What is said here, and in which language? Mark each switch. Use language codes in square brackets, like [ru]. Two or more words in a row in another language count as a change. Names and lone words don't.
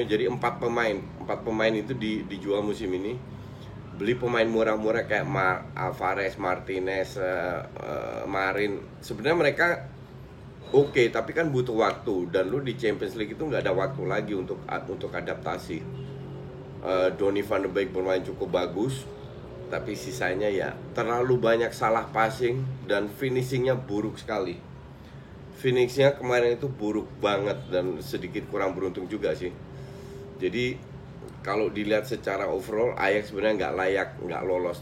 [id] Jadi 4 pemain itu dijual musim ini. Beli pemain murah-murah kayak Alvarez, Martinez, Marin. Sebenarnya mereka oke, tapi kan butuh waktu, dan lu di Champions League itu nggak ada waktu lagi untuk adaptasi. Donny van de Beek bermain cukup bagus, tapi sisanya ya terlalu banyak salah passing, dan finishingnya buruk sekali. Finishnya kemarin itu buruk banget, dan sedikit kurang beruntung juga sih. Jadi kalau dilihat secara overall, Ajax sebenarnya nggak layak, nggak lolos.